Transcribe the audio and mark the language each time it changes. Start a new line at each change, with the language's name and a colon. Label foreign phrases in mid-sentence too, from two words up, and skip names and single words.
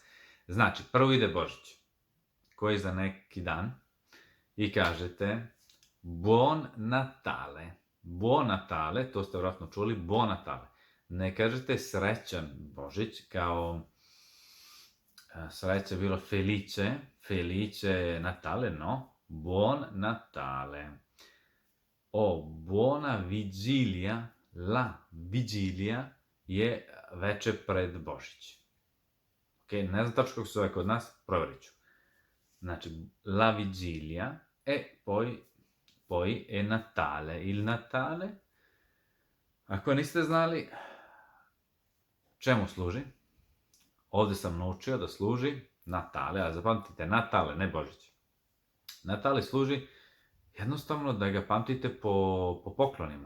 Serbian: Znači, prvo ide Božić, koji je za neki dan, i kažete
Italian: Buon Natale. Buon Natale,
Serbian: to ste vjerojatno čuli,
Italian: Buon Natale.
Serbian: Ne kažete srećan Božić, kao sreća je bilo
Italian: Felice Natale, no, Buon Natale. Buona Vigilia, la Vigilia
Serbian: je veče pred Božić. Ok, ne znam tačno kako se zove kod nas, provjerit ću. Znači,
Italian: la Vigilia e poi è Natale. Il Natale,
Serbian: ako niste znali, čemu služi? Ovde sam naučio da služi Natale, a zapamtite, Natale, ne Božić. Natale služi jednostavno da ga pamtite po poklonima.